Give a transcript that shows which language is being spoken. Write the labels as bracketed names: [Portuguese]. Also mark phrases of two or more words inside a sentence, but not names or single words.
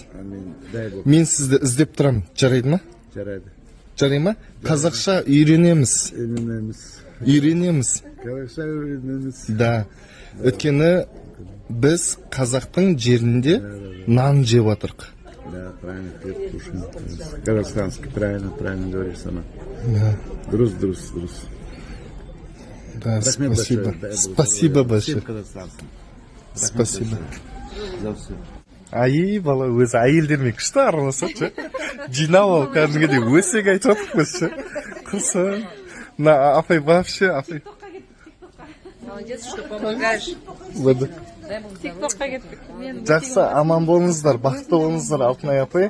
[Russian] Дай бог. [Kazakh] Мен сізді іздеп тұрам. Жарайды ма? Жарайды. Жарай ма? Қазақша үйренеміз. Қазақша үйренеміз. [Russian] Да. [Kazakh] Өткені біз қазақтың жерінде нан жеп отырық. [Russian] Да, правильно, хлеб кушаем. Казахстанский, правильно говоришь сама. Да. Друз. Да, [Kazakh] Рахмет [Russian] спасибо. большое. Дай бог Спасибо здоровья. большое. Всем казахстанцам. Спасибо. За все. [Kazakh] Ай, бала өзі әйелдермен күшті араласады. Жинап алып кәдімгідей өсек айтып отырмыз. Құрсын. На апай вообще, апай. [Russian] Молодец, что помогаешь. [Kazakh] Тиктокқа кеттік. Жақсы, аман болыңыздар, бақытты болыңыздар, Алтынай апай.